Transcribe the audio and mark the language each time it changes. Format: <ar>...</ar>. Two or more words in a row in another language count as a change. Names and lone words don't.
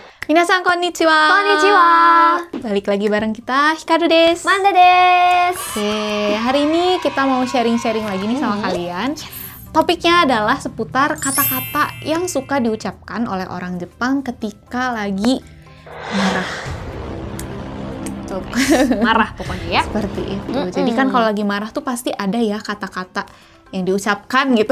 <ja>皆さんこんにちは. Konnichiwa.</ja> <id>Balik lagi bareng kita,</id> <ja>ヒカルです. マンダです.</ja> <id>Oke, hari ini kita mau sharing-sharing lagi nih sama kalian. Topiknya adalah seputar kata-kata yang suka diucapkan oleh orang Jepang ketika lagi marah. Marah pokoknya ya. Seperti itu. Jadi kan kalau lagi marah tuh pasti ada ya kata-kata yang diucapkan gitu.</id>